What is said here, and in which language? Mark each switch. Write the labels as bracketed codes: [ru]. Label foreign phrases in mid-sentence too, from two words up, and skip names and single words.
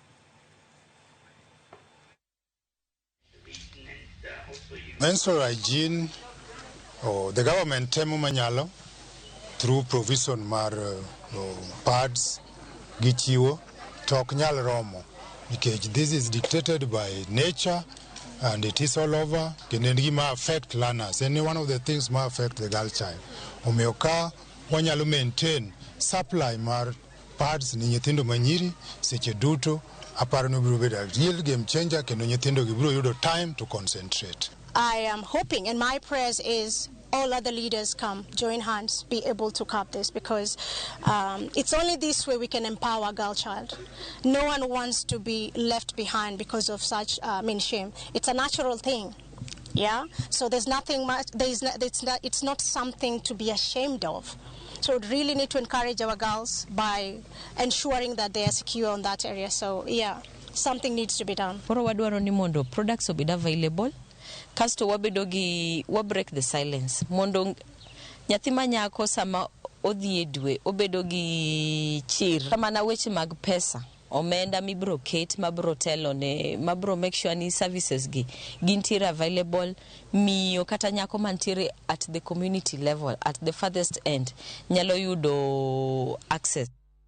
[en] Menstrual hygiene, the government [luo] temo manyalo [en] through provision [luo] mar pads gi jiwo tok nyal romo [en] because this is dictated by nature and it is all over. [luo] Kendo gima [en] affect learners, any one of the things ma affect the girl child. [luo] Omiyo ka wanyalo [en] maintain supply [luo] mar pads ni nyithindo manyiri seche duto, aparo no biro bedo [en] real game changer [luo] kendo nyithindo gi biro yudo [en] time to concentrate. I am hoping, and my prayers is all other leaders come, join hands, be able to curb this, because it's only this way we can empower a girl child. No one wants to be left behind because of such shame. It's a natural thing, yeah. So there's nothing much. It's not something to be ashamed of. So we really need to encourage our girls by ensuring that they are secure on that area. So yeah, something needs to be done. [luo] Koro wadwaro ni mondo products obed available. Kasto wa [en] break the silence [luo] mondo nyathi manyako sama odhi e dwe obedo gi chir mana weche mag pesa omenda mibro ket mabro telo ne mabro [en] make sure [luo] ni services gi gintiere available miyo kata nyako mantiere [en] at the community level at the farthest end [luo] nyalo yudo access.